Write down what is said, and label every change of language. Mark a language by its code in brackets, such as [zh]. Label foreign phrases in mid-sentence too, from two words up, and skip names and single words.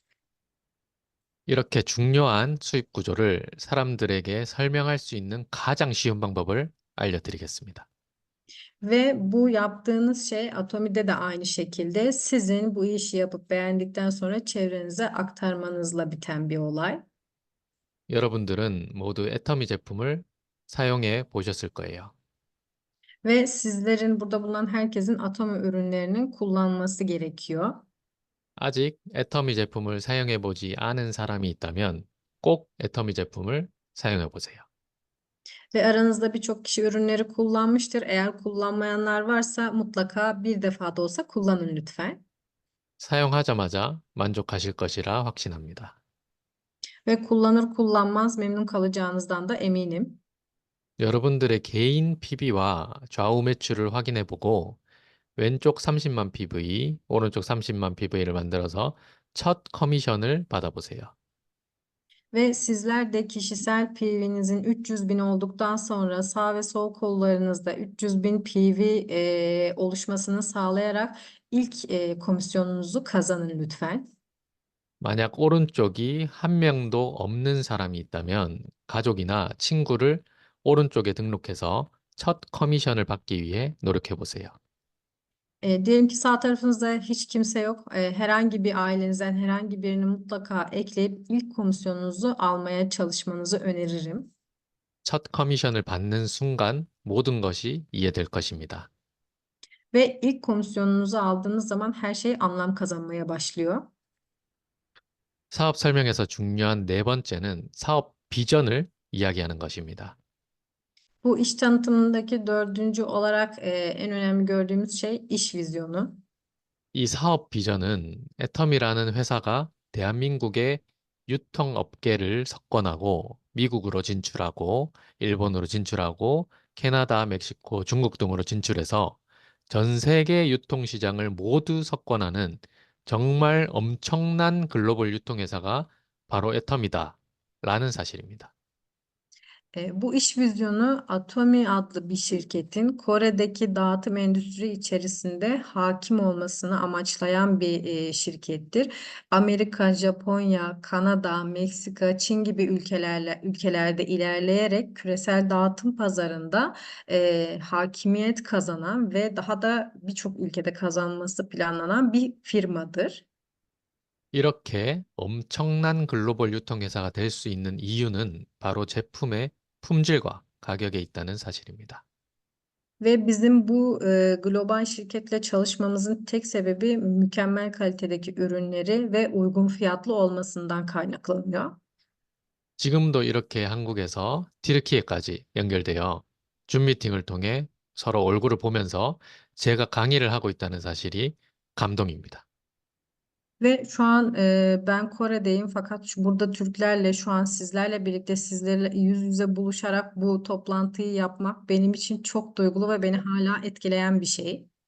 [ko] 이렇게 중요한 수입 구조를 사람들에게 설명할 수 있는 가장 쉬운 방법을 알려드리겠습니다. [tr] Ve bu yaptığınız şey Atomi'de de aynı şekilde sizin bu işi yapıp beğendikten sonra çevrenize aktarmanızla biten bir olay. [ko] 여러분들은 모두 애터미 제품을 사용해 보셨을 거예요. [tr] Ve sizlerin burada bulunan herkesin Atomi ürünlerinin kullanması gerekiyor. [ko] 아직 애터미 제품을 사용해 보지 않은 사람이 있다면 꼭 애터미 제품을 사용해 보세요. [tr] Ve aranızda birçok kişi ürünleri kullanmıştır. Eğer kullanmayanlar varsa mutlaka bir defa da olsa kullanın lütfen. [ko] 사용하자마자 만족하실 것이라 확신합니다. [tr] Ve kullanır kullanmaz memnun kalacağınızdan da eminim. [ko] 여러분들의 개인 PB와 좌우 매출을 확인해 보고 왼쪽 30만 PV, 오른쪽 30만 PV를 만들어서 첫 커미션을 받아보세요. [tr] Ve sizler de kişisel PV'nizin 300 bin olduktan sonra sağ ve sol kollarınızda 300 bin PV oluşmasını sağlayarak ilk komisyonunuzu kazanın lütfen. [ko] 만약 오른쪽이 한 명도 없는 사람이 있다면 가족이나 친구를 오른쪽에 등록해서 첫 커미션을 받기 위해 노력해 보세요. [tr] Diyelim ki sağ tarafınızda hiç kimse yok. Herhangi bir ailenizden herhangi birini mutlaka ekleyip ilk komisyonunuzu almaya çalışmanızı öneririm. [ko] 첫 커미션을 받는 순간 모든 것이 이해될 것입니다. [tr] Ve ilk komisyonunuzu aldığınız zaman her şey anlam kazanmaya başlıyor. [ko] 사업 설명에서 중요한 네 번째는 사업 비전을 이야기하는 것입니다. [tr] Bu iş tanıtımındaki dördüncü olarak en önemli gördüğümüz şey iş vizyonu. [ko] 이 사업 비전은 애텀이라는 회사가 대한민국의 유통업계를 석권하고 미국으로 진출하고 일본으로 진출하고 캐나다, 멕시코, 중국 등으로 진출해서 전 세계 유통시장을 모두 석권하는 정말 엄청난 글로벌 유통회사가 바로 애텀이다 라는 사실입니다. [tr] Bu iş vizyonu Atomi adlı bir şirketin Kore'deki dağıtım endüstri içerisinde hakim olmasını amaçlayan bir şirkettir. Amerika, Japonya, Kanada, Meksika, Çin gibi ülkelerde ilerleyerek küresel dağıtım pazarında hakimiyet kazanan ve daha da birçok ülkede kazanması planlanan bir firmadır. [ko] 이렇게 엄청난 글로벌 유통회사가 될 수 있는 이유는 바로 제품의 품질과 가격에 있다는 사실입니다. [tr] Ve bizim bu global şirketle çalışmamızın tek sebebi mükemmel kalitedeki ürünleri ve uygun fiyatlı olmasından kaynaklanıyor. [ko] 지금도 이렇게 한국에서 튀르키예까지 연결되어 줌 미팅을 통해 서로 얼굴을 보면서 제가 강의를 하고 있다는 사실이 감동입니다. [tr] Ve şu an ben Kore'deyim fakat burada Türklerle şu an sizlerle birlikte sizlerle yüz yüze buluşarak bu toplantıyı yapmak benim için çok duygulu ve beni hala etkileyen bir şey.